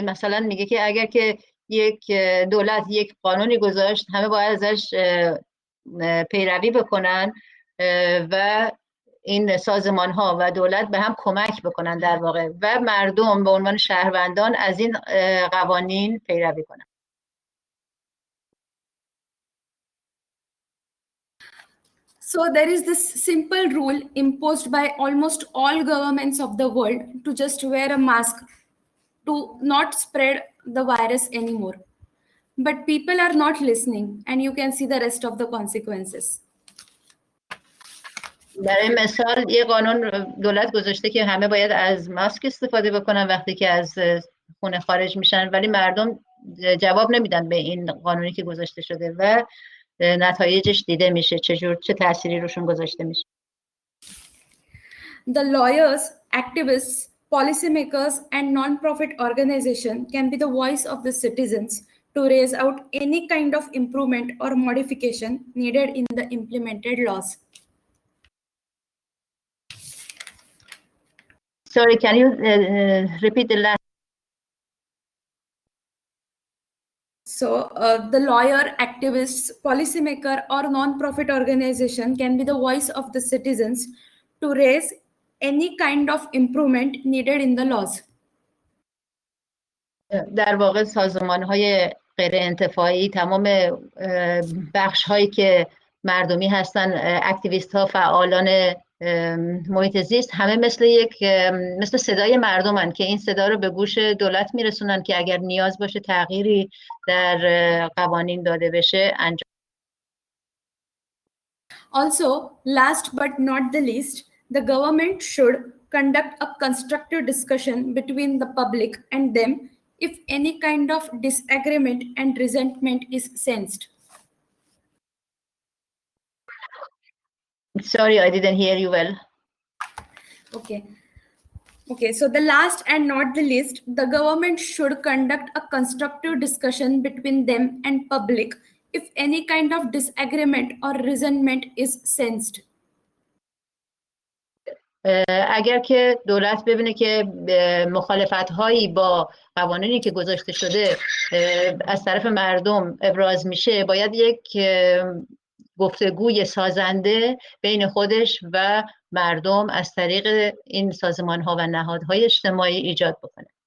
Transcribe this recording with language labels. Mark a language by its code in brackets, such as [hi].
[fa] مثلا میگه که اگر که یک دولت یک قانونی گذاشت، همه باید ازش پیروی بکنن و این سازمان ها و دولت به هم کمک بکنن در واقع، و مردم به عنوان شهروندان از این قوانین پیروی کنن. [en] So there is this simple rule imposed by almost all governments of the world to just wear a mask to not spread the virus anymore. But people are not listening, and you can see the rest of the consequences. [fa] برای مثال یه قانون دولت گذاشته که همه باید از ماسک استفاده بکنن وقتی که از خونه خارج میشن، ولی مردم جواب نمیدن به این قانونی که گذاشته شده و نتایجش دیده میشه چه تأثیری روشون گذاشته میشه. [en] The lawyers, activists, policymakers, and non-profit organizations can be the voice of the citizens to raise out any kind of improvement or modification needed in the implemented laws. Sorry, can you repeat the last? So the lawyer, activists, policymaker, or non-profit organization can be the voice of the citizens to raise any kind of improvement needed in the laws. [fa] در واقع سازمان‌های غیر انتفاعی، تمام بخش‌هایی که مردمی هستن، اکتیویست‌ها، فعالان محیط زیست همه مثل صدای مردمن که این صدا رو به گوش دولت میرسونن که اگر نیاز باشه تغییری در قوانین داده بشه انجام. [en] Also, last but not the least, the government should conduct a constructive discussion between the public and them if any kind of disagreement and resentment is sensed. Sorry, I didn't hear you well. Okay, so the last and not the least, the government should conduct a constructive discussion between them and public if any kind of disagreement or resentment is sensed. [fa] اگر که دولت ببینه که مخالفت هایی با قوانینی که گذاشته شده از طرف مردم ابراز میشه، باید یک گفتگوی سازنده بین خودش و مردم از طریق این سازمان ها و نهادهای اجتماعی ایجاد بکنه.